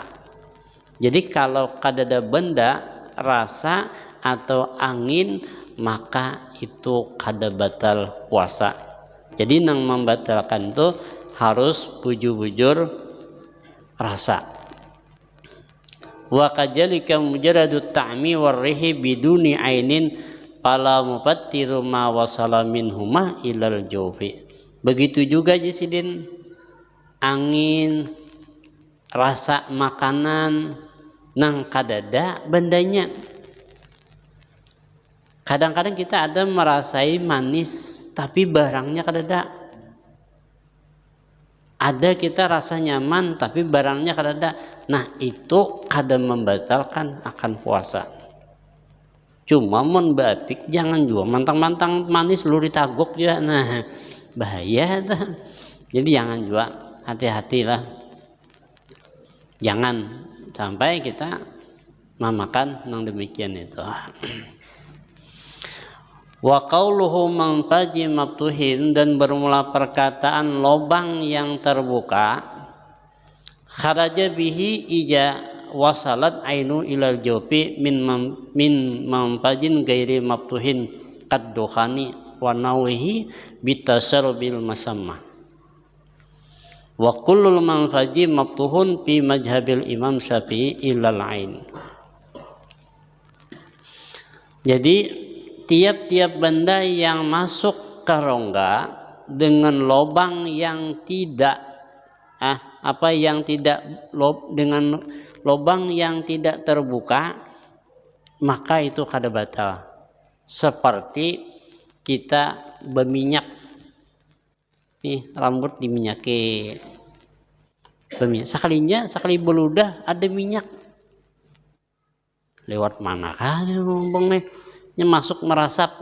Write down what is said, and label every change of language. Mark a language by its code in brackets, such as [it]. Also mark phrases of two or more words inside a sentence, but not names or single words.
[bjn] Jadi kalau kada ada benda, rasa atau angin, maka itu kada batal puasa. Jadi nang membatalkan itu harus bujur-bujur rasa. [ar] وكذلك مجرد الطعم والريح بدون عين فلا مفطر ما وصل منهما إلى الجوف. [bjn] Begitu juga jisidin angin, rasa makanan nang kadada bandanya. Kadang-kadang kita ada merasai manis tapi barangnya kadada. Ada kita rasa nyaman tapi barangnya kadada. Nah itu kada membatalkan akan puasa. Cuma mun batik jangan juga mantang-mantang manis lu ditagok ya. Nah bahaya tuh. [id] Jadi jangan juga, hati-hatilah. Jangan sampai kita memakan yang demikian itu. [ar] وقوله منفذ مفتوح, [id] dan bermula perkataan lobang yang terbuka, [ar] خرج به إذا وصلت عين إلى الجوف من منفذ غير مفتوح كالدخان ونحوه بالتشرب بالمسام. وكل المنفذ مفتوح في مذهب الإمام الشافعي إلى العين. [id] Jadi tiap-tiap benda yang masuk ke rongga dengan lobang yang tidak dengan lobang yang tidak terbuka, [bjn] maka itu kada batal. Seperti kita berminyak nih, rambut diminyaki, sekali beludah ada minyak, lewat mana kan ngomong nih masuk merasap.